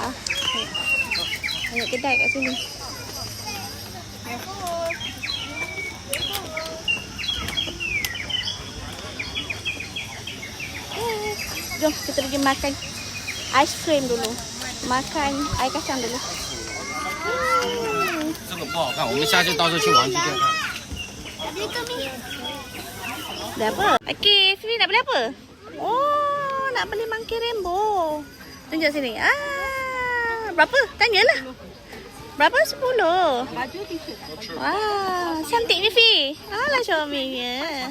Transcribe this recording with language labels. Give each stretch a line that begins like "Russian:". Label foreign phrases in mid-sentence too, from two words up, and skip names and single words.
Malay: Banyak kedai kat sini. Jom kita pergi makan ais krim dulu. Makan air kacang dulu.
Chinese: 这个不好看，我们下次到时候去玩具店看。
Malay: Dah apa? Okey, sini nak beli apa? Oh, nak beli
English: monkey rainbow.
Malay: Tunjuk sini. Berapa? Tanyalah. Berapa? 10. Baju t-shirt. Wah, cantik ni Fi. Alah comel.